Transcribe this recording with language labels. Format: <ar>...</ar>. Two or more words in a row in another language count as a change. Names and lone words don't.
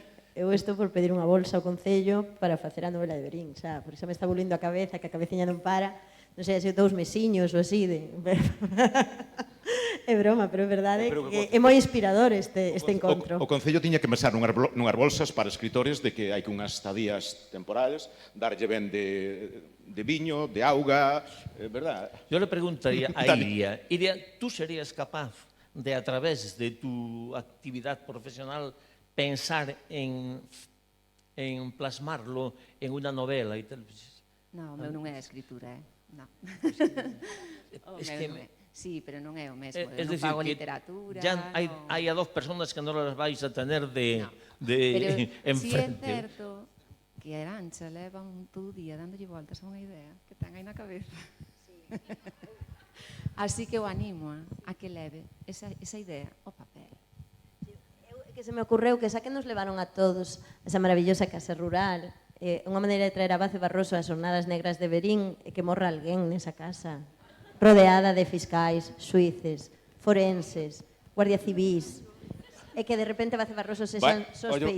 <gl>Eu estou por pedir unha bolsa ao Concello para facer a novela de Berín, xa, porque xa me está volvindo a cabeza, que a cabeciña non para, non sei, así 2 mesiños ou así, é broma, pero é verdade que é moi inspirador este encontro. O Concello tiña que pensar nunhas bolsas para escritores de que hai que unhas estadías temporales, darlle ben de viño, de auga, verdad?</gl> <es>Yo le preguntaría a Iria, ¿tú serías capaz de, a través de tu actividad profesional, pensar en plasmarlo en una novela y tal?</es> <gl>No, o meu non é a escritura, no.</gl> <es>Es que</es> <gl>sí, pero non é o mesmo,</gl> <es>es</es> <gl>non</gl> <es>decir,</es> <gl>fago que literatura.</gl> <es>ya hay a 2 personas que no las vais a tener de</es> <gl>Pero si é</gl> <es>enfrente.</es> <gl>certo que a Arancha leva todo o día dándolle voltas a unha idea que ten aí na cabeza. Así que o animo a que leve esa idea ao papel. Que se me ocurreu que xa que nos levaron a todos esa maravillosa casa rural, unha maneira de traer a Bace Barroso ás Xornadas Negras de Berín é que morra alguén nesa casa, rodeada de fiscais, xuíces, forenses, guardia civís, e que de repente Bace Barroso sexan sospeitosos.</gl>